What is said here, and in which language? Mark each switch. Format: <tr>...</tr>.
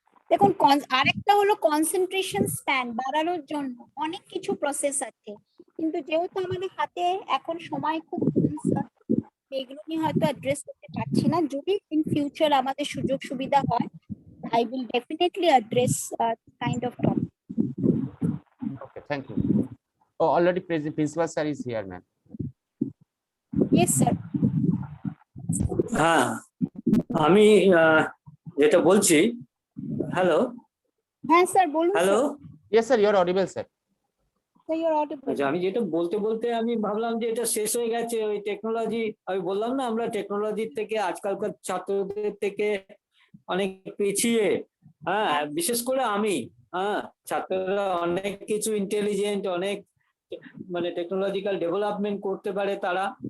<bn>দেখুন আরেকটা হলো কনসেন্ট্রেশন স্প্যান বাড়ানোর জন্য অনেক কিছু প্রসেস আছে, কিন্তু যেহেতু আমাদের হাতে এখন সময় খুব কম স্যার, এগুলো নিয়ে হয়তো অ্যাড্রেস করতে পারছি না। যদি ইন ফিউচার আমাদের সুযোগ সুবিধা হয়,</bn> <en>I will definitely address kind of topic. Okay, thank you. Oh, already principal sir is here, ma'am. Yes, sir.</en> <bn>হ্যাঁ, আমি যেটা বলছি, হ্যালো হ্যাঁ স্যার বলুন। Hello,</bn> <en>Yes, sir, you're audible, sir. Sir, you're audible.</en> <bn>আচ্ছা, আমি যেটা বলতে বলতে আমি ভাবলাম যে এটা শেষ হয়ে গেছে, ওই টেকনোলজি, আমি বললাম না আমরা টেকনোলজির থেকে আজকালকার ছাত্রদের থেকে অনেক পিছিয়ে। হ্যাঁ, বিশেষ করে আমি, ছাত্ররা অনেক কিছু ইন্টেলিজেন্ট, অনেক মানে টেকনোলজিক্যাল ডেভেলপমেন্ট করতে পারে তারা।</bn>